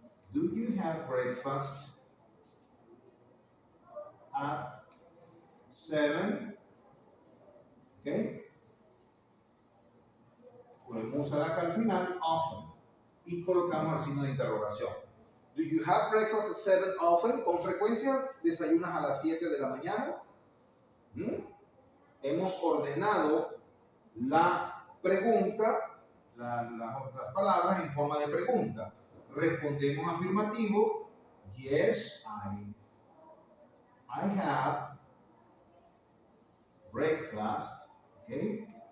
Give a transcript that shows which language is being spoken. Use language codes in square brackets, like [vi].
[en] Do you have breakfast at 7? ¿Ok? [es] Podemos usar acá al final often y colocamos el signo de interrogación. [en] Do you have breakfast at 7 often? [es] ¿Con frecuencia desayunas a las 7 de la mañana? Hemos ordenado la pregunta, las palabras en forma de pregunta. Respondemos afirmativo. Yes, I have breakfast. ¿Okay?